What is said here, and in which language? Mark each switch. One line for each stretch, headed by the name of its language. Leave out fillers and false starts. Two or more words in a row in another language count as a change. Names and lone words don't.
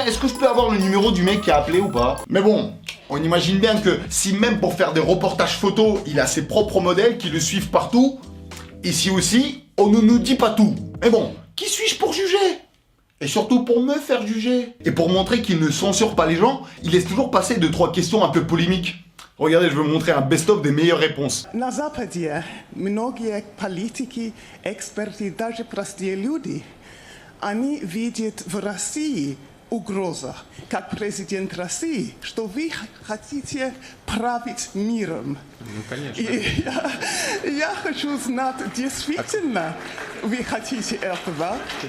French: Est-ce que je peux avoir le numéro du mec qui a appelé ou pas? Mais bon, on imagine bien que si même pour faire des reportages photos, il a ses propres modèles qui le suivent partout, ici aussi, on ne nous dit pas tout. Mais bon, qui suis-je pour juger? Et surtout pour me faire juger. Et pour montrer qu'il ne censure pas les gens, il laisse toujours passer 2-3 questions un peu polémiques. Regardez, je veux vous montrer un best-of des meilleures réponses.
Russian: На Западе многие политики, эксперты, даже простые люди, они видят в России угрозу, как президент России, что вы хотите править миром. Ну, конечно. И я хочу знать, действительно вы хотите этого?